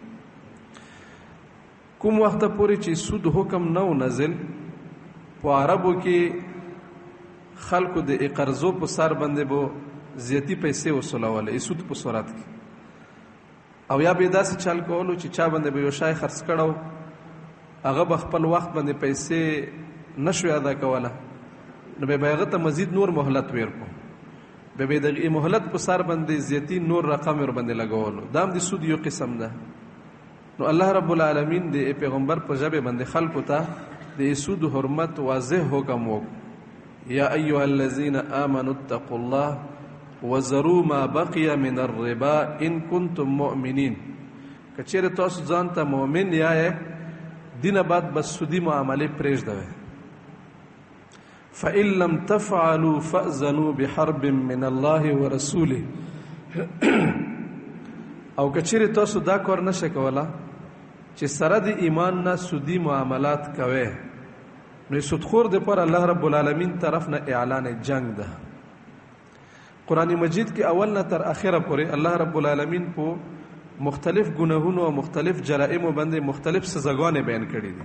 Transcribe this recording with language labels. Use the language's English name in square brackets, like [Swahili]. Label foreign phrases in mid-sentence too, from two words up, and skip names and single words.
[Pashto] کوم وخته پورې چې سود حکم نه و نازل، په عربو کې خلکو د قرضو په سر باندې به زیاتی پیسې وصولولې سود په صورت کې، او یا به داسې چل کولو چې چا باندې به یو شی خرڅ کړو، هغه به خپل وخت باندې پیسې نشو ادا کوله، نو به هغه ته مزید نور مهلت ورکو، به دغه مهلت په سر باندې زیاتی نور رقم ور باندې لګولو. دا هم د سود یو قسم ده. نو الله [Arabic] رب العالمین [Pashto] د پیغمبر په ژبه باندې خلکو ته د سود حرمت واضح حکم وکړ. [Arabic] یا ایها الذین آمنوا اتقوا الله وذروا ما بقي من الربا ان کنتم مؤمنین. [Pashto] که چیرې تاسو ځان ته مؤمن یایې، دینه بعد بس سودی معاملې پرېږدوئ. [Arabic] فإن لم تفعلوا فأذنوا بحرب من الله ورسوله. [Pashto] او که چیرې تاسو دا کار نشه کوله چې سره د ایمان نه سودی معاملات کوئ، نو سودخور دپاره الله [Arabic] رب العالمین [Pashto] طرف نه اعلان جنگ ده. قرآن مجید کې اول نه تر اخره پورې الله [Arabic] رب العالمین [Pashto] په مختلف ګناهونو او مختلف جرائمو باندې مختلف سزاګانې بیان کړي دي.